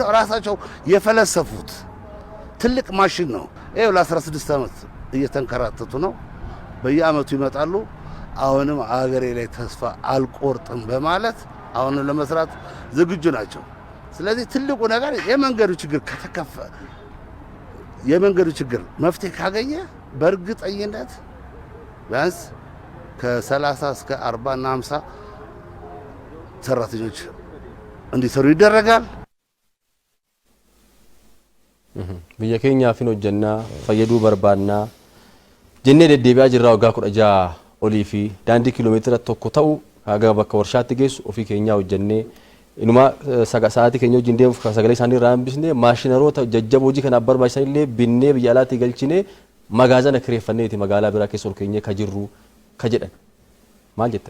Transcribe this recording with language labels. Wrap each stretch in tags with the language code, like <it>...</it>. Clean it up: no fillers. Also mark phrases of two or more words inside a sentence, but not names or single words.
<am>ራሳቸው የፈለሰፉት ትልቅ ማሽን ነው። ይሄው ለ16 ዓመት እየተንከራተቱ ነው። በየአመቱ ይመጣሉ። አሁንም አገሬ ላይ ተስፋ አልቆርጥም በማለት አሁንም ለመስራት ዝግጁ ናቸው። ስለዚህ ትልቁ ነገር የመንገዱ ችግር ከተከፈ የመንገዱ ችግር መፍትሄ ካገኘ በእርግጠኝነት ቢያንስ ከ30 እስከ 40 እና 50 ሰራተኞች እንዲሰሩ ይደረጋል።</am> <om>biyya keenyaaf hin hojjannaa fayyaduu barbaannaa jennee deddeebi'aa jirraa waggaa 16 olii fi daandii kiiloomeetira tokko ta'u haga bakka warshaatti geessu ofii keenyaa hojjannee inuma sa'aatii keenya wajjin deemuuf sagalee isaanii irraa hambisnee maashinaroota jajjaboo hojii kanaaf barbaachisan illee binnee biyya alaatti galchinee magaazana kireeffanneeti magaalaa biraa keessa ol keenyee ka jirru ka jedhan maal jettan?</om>